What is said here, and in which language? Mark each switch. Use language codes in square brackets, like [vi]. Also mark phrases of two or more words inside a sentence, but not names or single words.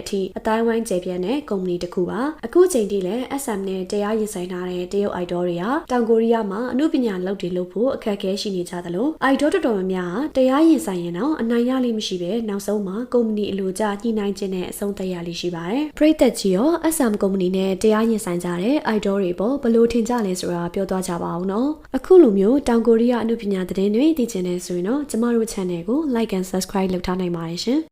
[my] ထိအတိုင်းဝိုင်းကျယ်ပြန့်တဲ့ကုမ္ပဏီတစ်ခုပါ။အခုချိန်ထိလည်း SM နဲ့တရားရင်ဆိုင်ထားတဲ့တရုတ် idol တွေဟာတောင်ကိုရီးယားမှာအမှုပညာလုပ်တွေလုပ်ဖို့အခက်အခဲရှိနေကြတယ်လို့ idol တော်တော်များများတရားရင်ဆိုင်ရင်တော့အနိုင်ရလိမ့်မရှိပဲနောက်ဆုံးမှာကုမ္ပဏီအလိုကျညှိနှိုင်းခြင်းနဲ့အဆုံးသတ်ရလိမ့်ရှိပါတယ်။ပရိသတ်ကြီးရော SM ကုမ္ပဏီနဲ့တရားရင်ဆိုင်ကြတဲ့ idol တွေပေါ်ဘယ်လိုထင်ကြလဲဆိုတာပြောသွားကြပါအောင်နော်။အခုလိုမျိုးတောင်ကိုရီးယားအမှုပညာသတင်းတွေသိချင်နေဆိုရင်တော့ကျမတို့ channel ကို [en] like and subscribe [my] လုပ်ထားနိုင်ပါတယ်ရှင်။